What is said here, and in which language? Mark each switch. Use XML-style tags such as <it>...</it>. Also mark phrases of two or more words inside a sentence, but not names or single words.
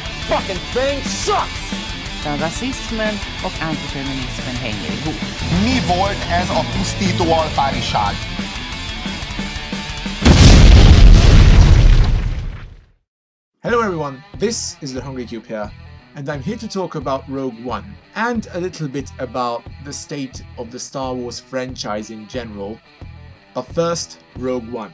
<en>fucking thing sucks!</en> <sv>Där rasismen och antifeminismen hänger ihop.</sv> <hu>Mi volt ez a pusztító alfáriság?</hu> <en>Hello everyone, this is the Hungry Cube here, and I'm here to talk about Rogue One, and a little bit about the state of the Star Wars franchise in general. But first, Rogue One.</en>